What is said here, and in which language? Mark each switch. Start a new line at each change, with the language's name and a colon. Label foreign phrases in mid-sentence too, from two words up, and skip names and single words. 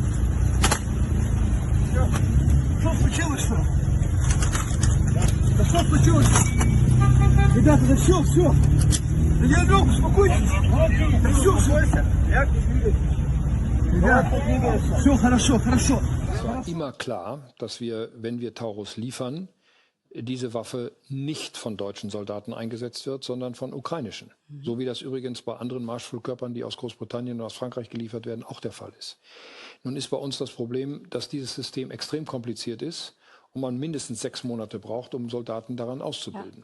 Russian: Что случилось, что? Да что случилось? Ребята, да все! Да я лег, успокойтесь! Да все! Ребят, все хорошо!
German: Es war immer klar, dass wir, wenn wir Taurus liefern, diese Waffe nicht von deutschen Soldaten eingesetzt wird, sondern von ukrainischen. So wie das übrigens bei anderen Marschflugkörpern, die aus Großbritannien und aus Frankreich geliefert werden, auch der Fall ist. Nun ist bei uns das Problem, dass dieses System extrem kompliziert ist und man mindestens 6 Monate braucht, um Soldaten daran auszubilden.